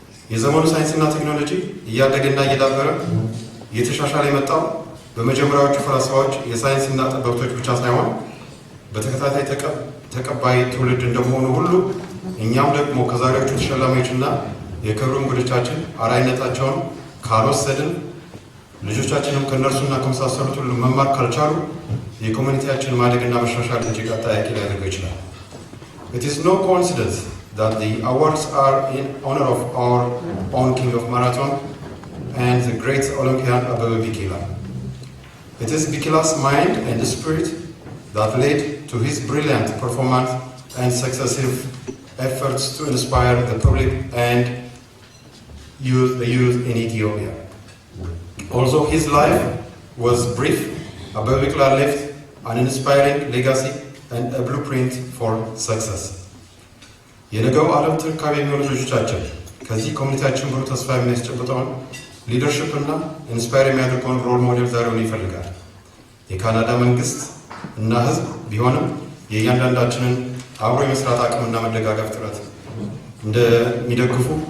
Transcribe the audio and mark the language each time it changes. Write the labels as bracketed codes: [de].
[am] የዘመኑ ሳይንስና ቴክኖሎጂ እያደገና እየዳበረ እየተሻሻለ የመጣው በመጀመሪያዎቹ ፈላስፋዎች የሳይንስና ጠበብቶች ብቻ ሳይሆን በተከታታይ ተቀባይ ትውልድ እንደመሆኑ ሁሉ እኛም ደግሞ ከዛሬዎቹ ተሸላሚዎችና የክብር እንግዶቻችን አርአያነታቸውን ካልወሰድን ልጆቻችንም ከእነርሱና ከመሳሰሉት ሁሉ መማር ካልቻሉ የኮሚኒቲያችን ማደግና መሻሻል እጅግ አጠያቂ ሊያደርገው ይችላል። [en] It is no coincidence that the awards are in honor of our own King of Marathon and the great Olympian Abebe Bikila. It is Bikila's mind and spirit that led to his brilliant performance and successive efforts to inspire the public and the youth in Ethiopia. Although his life was brief, Abebe Bikila left an inspiring legacy and a blueprint for success. [am] የነገው ዓለም ተረካቢ የሚሆኑ ልጆቻችን ከዚህ ኮሚኒቲያችን ብሩህ ተስፋ የሚያስጨብጠውን ሊደርሺፕ እና ኢንስፓየር የሚያደርገውን ሮል ሞዴል ዛሬውን ይፈልጋል። የካናዳ መንግስት እና ህዝብ ቢሆንም የእያንዳንዳችንን አብሮ የመስራት አቅምና መደጋገፍ ጥረት እንደሚደግፉ